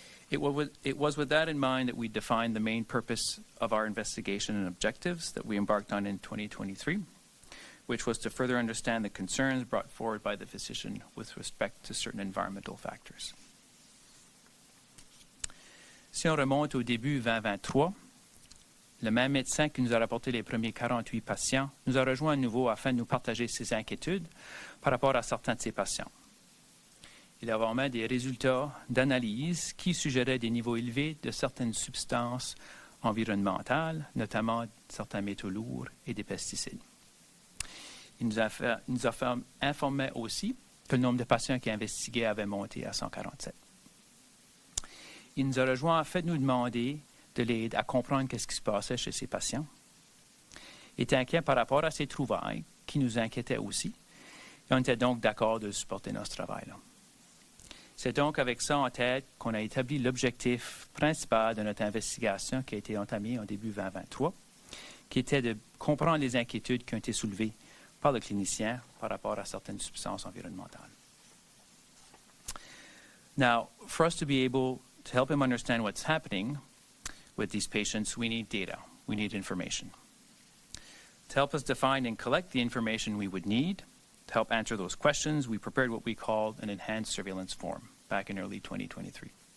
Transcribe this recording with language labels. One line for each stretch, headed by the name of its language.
English: It was with that in mind that we defined the main purpose of our investigation and objectives that we embarked on in 2023, which was to further understand the concerns brought forward by the physician with respect to certain environmental factors.
French: Si on remonte au début 2023, le même médecin qui nous a rapporté les premiers 48 patients nous a rejoints à nouveau afin de nous partager ses inquiétudes par rapport à certains de ses patients. Il avait en main des résultats d'analyse qui suggéraient des niveaux élevés de certaines substances environnementales, notamment certains métaux lourds et des pesticides. Il nous a informé aussi que le nombre de patients qui investiguaient avait monté à 147. Il nous a rejoints afin de nous demander de l'aide à comprendre ce qui se passait chez ces patients. Il était inquiet par rapport à ces trouvailles qui nous inquiétaient aussi. Et on était donc d'accord de supporter notre travail. Là. C'est donc avec ça en tête qu'on a établi l'objectif principal de notre investigation qui a été entamée en début 2023, qui était de comprendre les inquiétudes qui ont été soulevées par le clinicien par rapport à certaines substances environnementales.
English: Now, for us to be able to help him understand what's happening with these patients, we need data. We need information. To help us define and collect the information we would need, to help answer those questions, we prepared what we called an enhanced surveillance form back in early 2023.